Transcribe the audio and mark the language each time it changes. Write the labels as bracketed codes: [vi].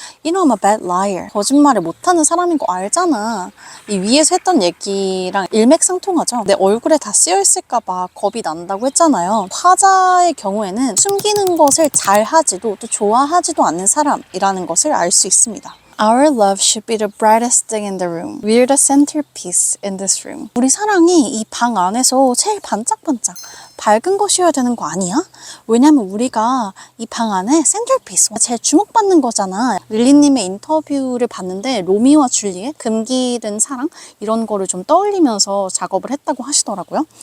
[en] You know I'm a bad liar. [ko] 거짓말을 못하는 사람인 거 알잖아. 이 위에서 했던 얘기랑 일맥상통하죠. 내 얼굴에 다 쓰여있을까봐 겁이 난다고 했잖아요. 화자의 경우에는 숨기는 것을 잘하지도 또 좋아하지도 않는 사람이라는 것을 알 수 있습니다. [en] Our love should be the brightest thing in the room. We're the centerpiece in this room. [ko] 우리 사랑이 이 방 안에서 제일 반짝반짝 밝은 것이어야 되는 거 아니야? 왜냐면 우리가 이 방 안에 센터피스, 제일 주목받는 거잖아. 릴리님의 인터뷰를 봤는데 로미오와 줄리엣, 금기된 사랑 이런 거를 좀 떠올리면서 작업을 했다고 하시더라고요.